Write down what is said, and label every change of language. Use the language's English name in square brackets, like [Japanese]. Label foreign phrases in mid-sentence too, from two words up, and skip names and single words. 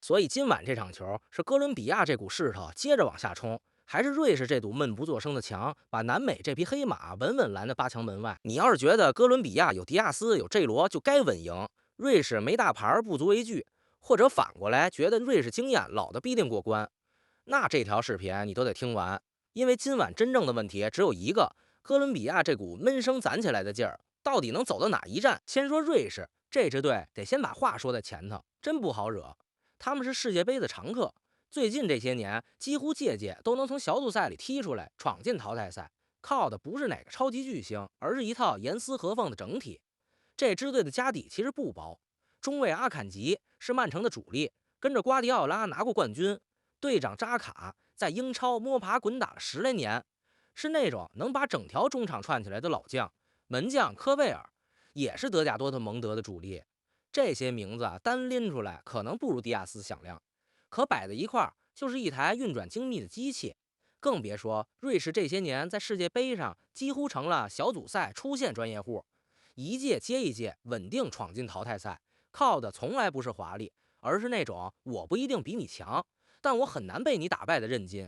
[Chinese] 所以今晚這場球是哥倫比亞這股勢头接着往下衝，還是瑞士這堵悶不作聲的牆把南美這匹黑馬穩穩攔在8強門外？你要是覺得哥倫比亞有迪亞斯有 J 羅就該穩贏，瑞士沒大牌不足為懼，或者反過來覺得瑞士經驗老的必定過關，那這條視頻你都得聽完，因為今晚真正的問題只有一個：哥倫比亞這股悶聲攒起來的勁兒到底能走到哪一站？先說瑞士這支隊，得先把話說在前頭，真不好惹。他們是世界杯的常客，最近這些年幾乎届届都能從小組賽裡踢出來，闖進淘汰賽，靠的不是哪個超級巨星，而是一套嚴絲合縫的整體。這支队的家底其實不薄，中衛阿坎吉是曼城的主力，跟着瓜迪奧拉拿過冠軍，队長扎卡在英超摸爬滾打了10来年，是那種能把整條中場串起來的老将。门将科贝尔也是德甲多特蒙德的主力。這些名字單拎出来可能不如迪亞斯響亮，可擺在一塊兒就是一台運轉精密的機器。更別說瑞士這些年在世界杯上幾乎成了小組賽出線專業戶，一屆接一屆穩定闖進淘汰賽，靠的從來不是華麗，而是那種我不一定比你強，但我很難被你打敗的韌劲。